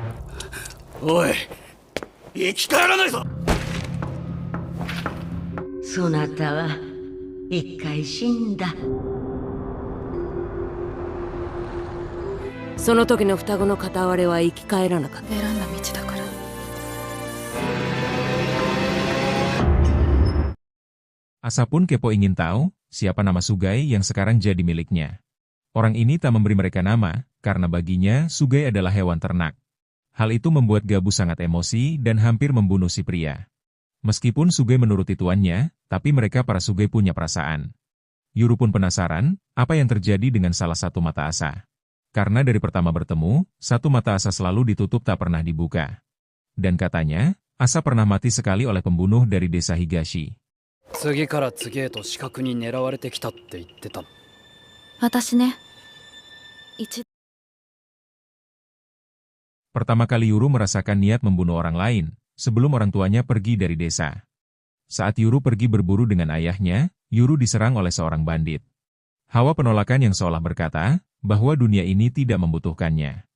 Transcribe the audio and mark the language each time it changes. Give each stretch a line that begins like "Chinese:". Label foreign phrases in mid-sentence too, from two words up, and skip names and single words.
Japanese: おい、生き返らないぞ。そなたは一回死んだ。その時の双子の片割れは生き返らなかった。選んだ道だから。
Indonesian: Asa pun kepo ingin tahu, siapa nama Sugai yang sekarang jadi miliknya. Orang ini tak memberi mereka nama, karena baginya Sugai adalah hewan ternak. Hal itu membuat Gabu sangat emosi dan hampir membunuh si pria. Meskipun Sugai menuruti tuannya, tapi mereka para Sugai punya perasaan. Yuru pun penasaran, apa yang terjadi dengan salah satu mata Asa. Karena dari pertama bertemu, satu mata Asa selalu ditutup tak pernah dibuka. Dan katanya, Asa pernah mati sekali oleh pembunuh dari desa Higashi.
Japanese: 次から次へと死角に狙われてきたって言ってた。私ね。
Indonesian: Pertama kali Yuru merasakan niat membunuh orang lain, sebelum orang tuanya pergi dari desa. Saat Yuru pergi berburu dengan ayahnya, Yuru diserang oleh seorang bandit. Hawa penolakan yang seolah berkata, bahwa dunia ini tidak membutuhkannya.